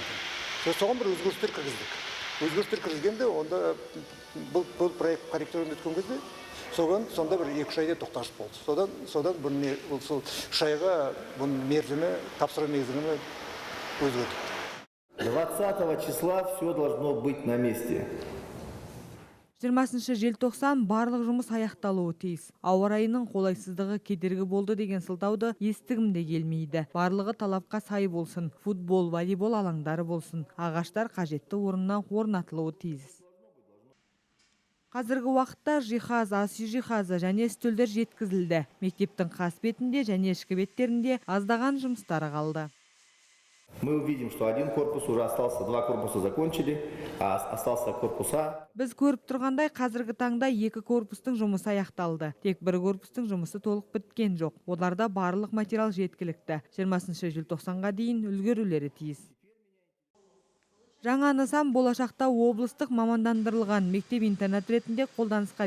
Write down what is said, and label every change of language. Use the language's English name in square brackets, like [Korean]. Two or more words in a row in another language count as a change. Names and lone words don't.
[Kazakh] Соған бір өзгерістер кіргіздік. Өзгерістер кіргізгенде, онда бұл [Russian] проект корректирован [Kazakh] өткен кезде, сонда бір 2-3 айда тоқтатылыс болды. Содан бұл 3 айға бұның мерзімі, тапсыру мерзімі өзгерді. [Russian] 20 числа все должно быть на месте. [Kazakh] 20 желтоқсан барлық жұмыс аяқталуы тиіс. Ауа райының қолайсыздығы кедергі болды деген сылтауды естігім де келмейді. Барлығы талапқа сай болсын. Футбол, волейбол алаңдары болсын. Ағаштар қажетті орнына орнатылуы тиіс. Қазіргі уақытта жиһаз, ас үй жиһазы және үстелдер жеткізілді. Мектептің қас бетінде және ішкі беттерінде аздаған жұмыстары қалды. [Russian] Мы увидим, что один корпус уже остался, 2 корпуса закончили, а остался корпус А. [Kazakh] Біз көріп тұрғандай қазіргі таңда 2 корпустың жұмысы аяқталды. Тек 1 корпустың жұмысы толық біткен жоқ. Оларда барлық материал жеткілікті. 20 желтоқсанға дейін үлгерулері тиіс. Жаңа нысан болашақта облыстық мамандандырылған мектеп-интернат ретінде қолданысқа беріледі.